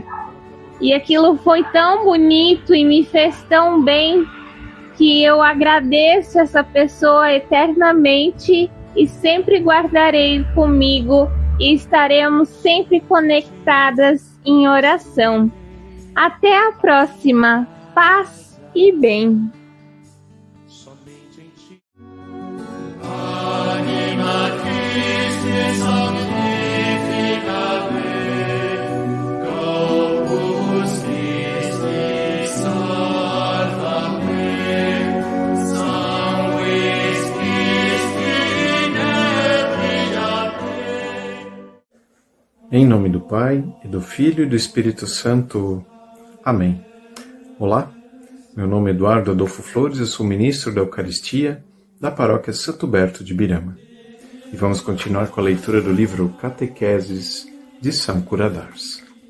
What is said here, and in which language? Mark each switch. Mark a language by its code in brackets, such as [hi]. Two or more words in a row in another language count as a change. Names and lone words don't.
[pt] E aquilo foi tão bonito e me fez tão bem que eu agradeço essa pessoa eternamente e sempre guardarei comigo e estaremos sempre conectadas em oração. Até a próxima. Paz e bem. [la] Anima Christi sanctifica me, Corpus Christi salva me, Sanguis Christi nebria me. [pt] Em nome do Pai, e do Filho e do Espírito Santo. Amém. Olá, meu nome é Eduardo Adolfo Flores, eu sou ministro da Eucaristia da Paróquia Santo Berto de Birama. E vamos continuar com a leitura do livro Catequeses de São Curadars.